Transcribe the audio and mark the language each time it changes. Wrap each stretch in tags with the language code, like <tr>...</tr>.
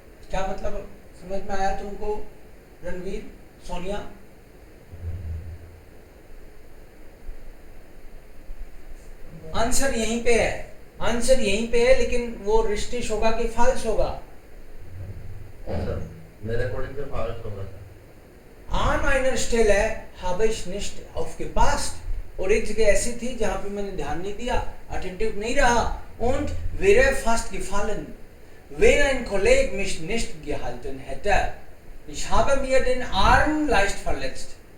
<hi>क्या मतलब समझ में आया तुमको रणवीर, सोनिया? आंसर यहीं पे है. आंसर यहीं पे है, लेकिन वो रिश्तिश होगा कि फाल्स होगा? सर मेरे अकॉर्डिंग से फाल्स होगा sir.</hi> <de>An einer Stelle habe ich nicht aufgepasst.</de> <hi>और एक जगह ऐसी थी जहां पे मैंने ध्यान नहीं दिया, अटेंटिव नहीं रहा.</hi> <de>Und wäre fast gefallen, wenn ein Kollege mich nicht gehalten hätte. Ich habe mir den Arm leicht verletzt.</de>